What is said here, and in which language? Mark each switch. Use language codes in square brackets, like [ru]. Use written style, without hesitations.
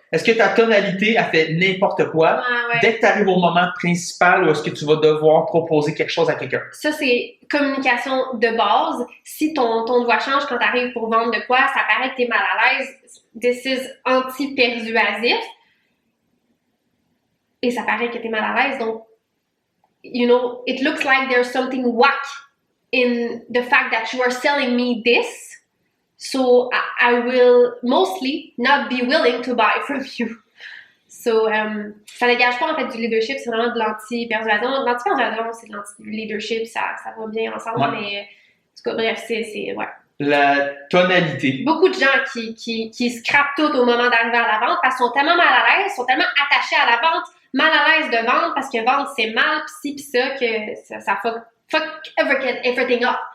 [fr] Est-ce que ta tonalité a fait n'importe quoi dès que tu arrives au moment principal ou est-ce que tu vas devoir proposer quelque chose à quelqu'un? Ça, c'est communication de base. Si ton ton de voix change quand tu arrives pour vendre de quoi, ça paraît que tu es mal à l'aise. [en] This is anti-persuasif. [fr] Et ça paraît que tu es mal à l'aise. [en] Donc, you know, it looks like there's something whack in the fact that you are selling me this. So I will mostly not be willing to buy from you. [fr] So, ça dégage pas en fait du leadership, c'est vraiment de l'anti-persuasion. L'anti-persuasion, c'est de l'anti-leadership, ça va bien ensemble, mais en tout cas, bref, c'est ouais. La tonalité. Beaucoup de gens qui scrapent tout au moment d'arriver à la vente parce qu'ils sont tellement mal à l'aise, sont tellement attachés à la vente, mal à l'aise de vendre parce que vendre c'est mal, pis ci pis ça, que ça [en] fuck everything up.